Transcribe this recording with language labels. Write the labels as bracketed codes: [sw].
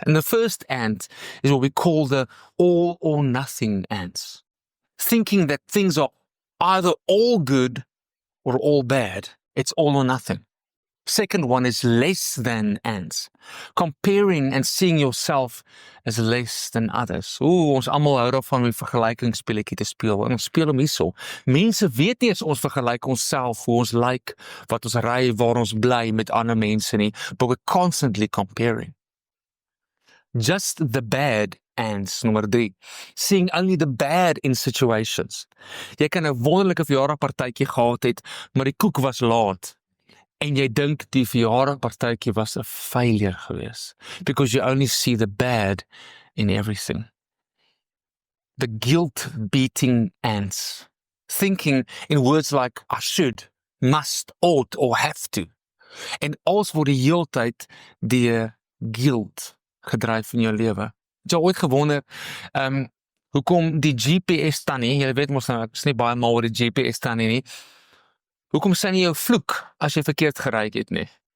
[en] And the first ant is what we call the all or nothing ants, thinking that things are either all good or all bad. It's all or nothing. Second one is less than ants, comparing and seeing yourself as less than others. [af] Ons almal hou daarvan om 'n vergelykingsspeletjie te speel. En ons speel hom hierso. Mense weet nie as ons vergelyk onsself, hoe ons lyk, wat ons ry, waar ons bly met ander mense nie, [en] but we're constantly comparing. Just the bad ants, [af] nommer 3. [en] Seeing only the bad in situations. [af] Jy kan 'n wonderlike verjaardagpartytjie gehad het, maar die koek was laat. En jy dink die verjaardagpartytjie was 'n failure geweest, [en] because you only see the bad in everything. The guilt-beating ants, thinking in words like I should, must, ought or have to. [af] En alles word die heeltyd deur guilt gedryf in jou lewe. Het jy ooit gewonder, hoekom die GPS tannie, jy weet mos nou, ek is nie baie mal oor die GPS tannie nie, hoekom sy nie jou vloek as jy verkeerd gery het nie?